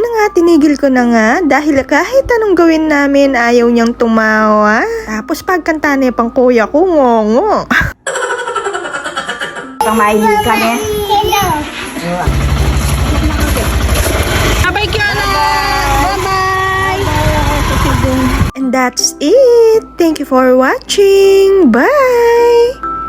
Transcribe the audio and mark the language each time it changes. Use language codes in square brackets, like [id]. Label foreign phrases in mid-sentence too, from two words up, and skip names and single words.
[tl] tinigil ko na nga dahil kahit anong gawin namin ayaw niyang tumawa. Tapos pagkanta niya pang kuya ko, ngongo. Pamahihikan eh. [en] Bye-bye, Kiana! Bye-bye! And that's it. Thank you for watching. Bye!